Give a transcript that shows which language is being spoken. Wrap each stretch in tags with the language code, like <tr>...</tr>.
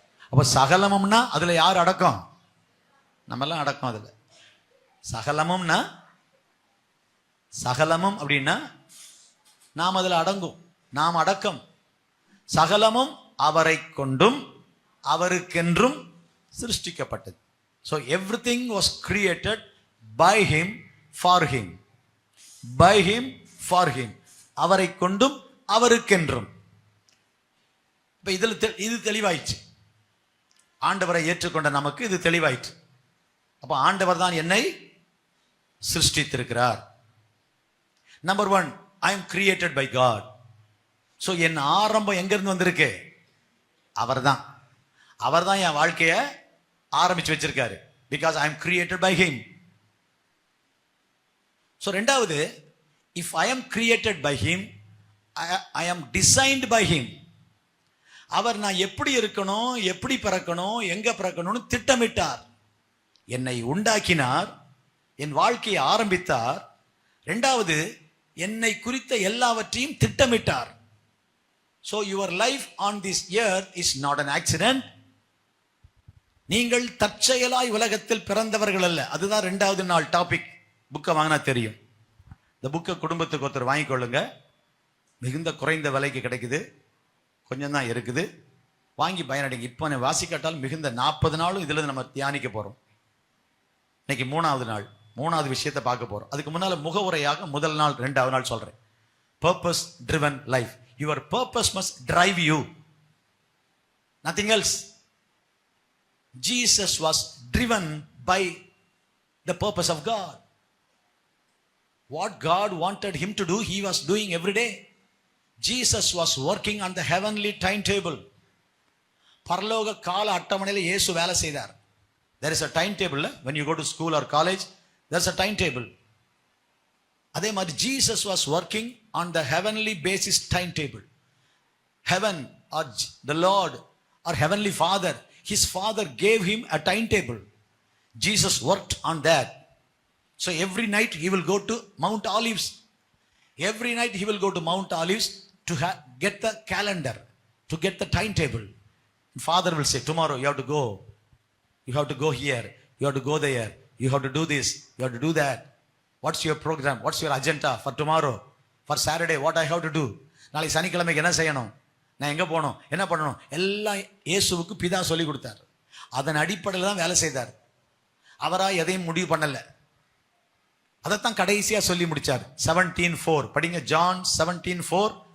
<ta>அப்ப சகலமும்னா அதுல யார் அடக்கம்? நம்ம எல்லாம் அடக்கம் அதுல. சகலமும்னா, சகலமும் அப்படின்னா நாம் அதுல அடங்கும், நாம் அடக்கம். சகலமும் அவரை கொண்டும் அவருக்கென்றும் சிருஷ்டிக்கப்பட்டது.</ta> <en>So everything was created by him, for him. By him, for him.</en> <ta>அவரை கொண்டும் அவருக்கென்றும். இப்ப இது தெளிவாயிடுச்சு. ஆண்டவரை ஏற்றுக்கொண்ட நமக்கு இது தெளிவாயிற்று. அப்ப ஆண்டவர் தான் என்னை சிருஷ்டித்திருக்கிறார்.</ta> <en>Number 1, I am created by God. So</en> <ta>என் ஆரம்பம் எங்க இருந்து வந்திருக்கு? அவர்தான் என் வாழ்க்கைய ஆரம்பிச்சு வச்சிருக்காரு.</ta> <en>Because I am created by him. So</en> <ta>ரெண்டாவது,</ta> <en>If I am created by him, I am designed by him.</en> <ta>அவர் நான் எப்படி இருக்கணும், எப்படி பிறக்கணும், எங்க பிறக்கணும்னு திட்டமிட்டார். என்னை உண்டாக்கினார், என் வாழ்க்கையை ஆரம்பித்தார். ரெண்டாவது, என்னை குறித்த எல்லாவற்றையும் திட்டமிட்டார்.</ta> <en>So your life on this earth is not an accident.</en> <ta>நீங்கள் தற்செயலாய் உலகத்தில் பிறந்தவர்கள் அல்ல. அதுதான் ரெண்டாவது நாள் டாபிக். புக்கை வாங்கினா தெரியும். இந்த புக்கை குடும்பத்துக்கு ஒருத்தர் வாங்கிக்கொள்ளுங்க. மிகுந்த குறைந்த விலைக்கு கிடைக்குது, கொஞ்சம் தான் இருக்குது. வாங்கி பயனடைங்க. இப்போ நான் வாசிக்காட்டால் மிகுந்த 40 நாளும் இதில் நம்ம தியானிக்க போகிறோம். இன்னைக்கு 3வது நாள், 3வது விஷயத்தை பார்க்க போகிறோம். அதுக்கு முன்னால் முகவுரையாக முதல் நாள் 2வது நாள் சொல்கிறேன்.</ta> <en>Purpose driven life. Your purpose must drive you. Nothing else. Jesus was driven by the purpose of God. What God wanted him to do, he was doing every day. Jesus was working on the heavenly timetable.</en> <ta>பரலோக கால அட்டவணையில் இயேசு வேலை செய்தார்.</ta> <en>There is a timetable. When you go to school or college, there's a timetable.</en> <ta>அதே மாதிரி</ta> <en>Jesus was working on the heavenly basis timetable. Heaven or the Lord or Heavenly Father, his Father gave him a timetable. Jesus worked on that. So every night he will go to Mount Olives. Every night he will go to Mount Olives to get the calendar, to get the timetable. Father will say, tomorrow you have to go. You have to go here. You have to go there. You have to do this. You have to do that. What's your program? What's your agenda for tomorrow? For Saturday, what I have to do?</en> <ta>நாளைக்கு சனிக்கிழமைக்கு என்ன செய்யணும், நான் எங்கே போகணும், என்ன பண்ணணும், எல்லாம் இயேசுவுக்கு பிதா சொல்லி கொடுத்தார். அதன் அடிப்படையில் தான் வேலை செய்தார். அவராக எதையும் முடிவு பண்ணலை. அதைத்தான் கடைசியாக சொல்லி முடித்தார். 17:4 படிங்க. John 17:4.</ta>